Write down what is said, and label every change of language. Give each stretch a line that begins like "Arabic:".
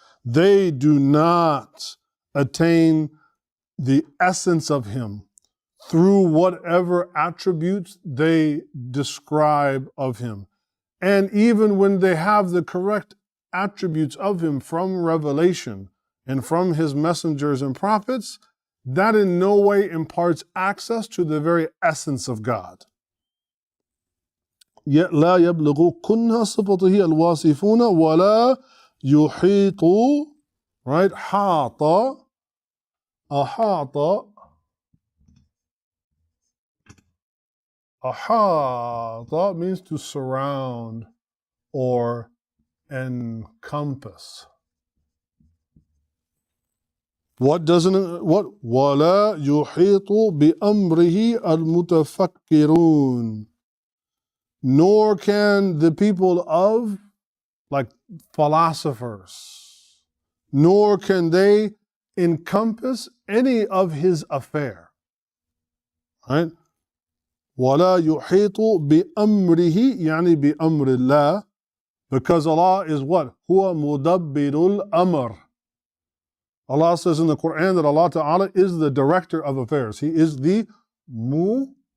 English: They do not attain the essence of him through whatever attributes they describe of him. And even when they have the correct attributes of him from revelation and from his messengers and prophets, that in no way imparts access to the very essence of God.
Arabic: Yet لا يبلغ كنها صفته الواصفون ولا يحيط, right?
English: حاط, أحاط, أحاط means to surround or encompass. What doesn't, what?
Arabic: ولا يحيط بأمره المتفكرون.
English: Nor can the people of, like philosophers, nor can they encompass any of his affair. Right?
Arabic: ولا يحيط بأمره يعني بأمر الله,
English: because Allah is what?
Arabic: هو مدبر الأمر.
English: Allah says in the Quran that Allah Ta'ala is the director of affairs. He is the mudabbir.